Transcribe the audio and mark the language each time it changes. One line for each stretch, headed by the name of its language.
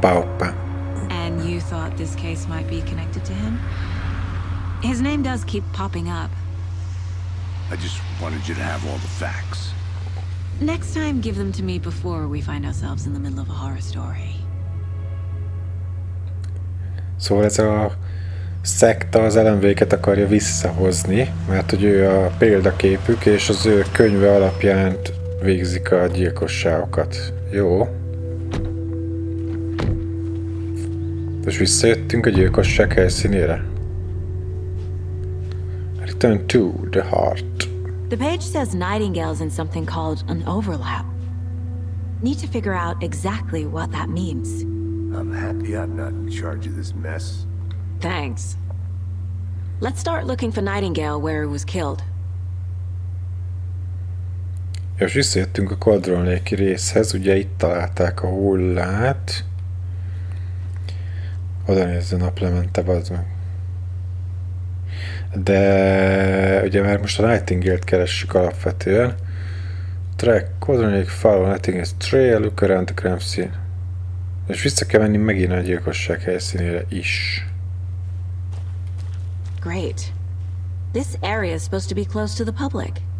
Hungarian: Hoppá, hoppá.
English: And you thought this case might be connected to him? His name does keep popping up. I just wanted you to have all the facts. Next time, give them to me before we find ourselves in the middle of a horror story.
Hungarian: Szóval ez a szekta az Alan Wake-et akarja visszahozni, mert hogy ő a példaképük, és az ő könyve alapján végzik a gyilkosságokat. Jó. És visszajöttünk a gyilkosság helyszínére.
English: Return to the heart. The page says Nightingale's in something called an overlap. Need to figure out exactly what that means. I'm happy I'm not in charge of this mess. Thanks. Let's start looking for Nightingale where he was killed.
Hungarian: És visszajöttünk a Cauldron Lake-i részhez, ugye itt találták a hullát. Oda nézze, naplemente, bazd meg. De ugye már most a Nightingale-t keressük alapvetően.
English: Track, Cauldron Lake, follow Nightingale's trail, look around the crime scene.
Hungarian: És vissza kell menni megint a gyilkosság helyszínére is.
English: Great. This area is supposed to be close to the public.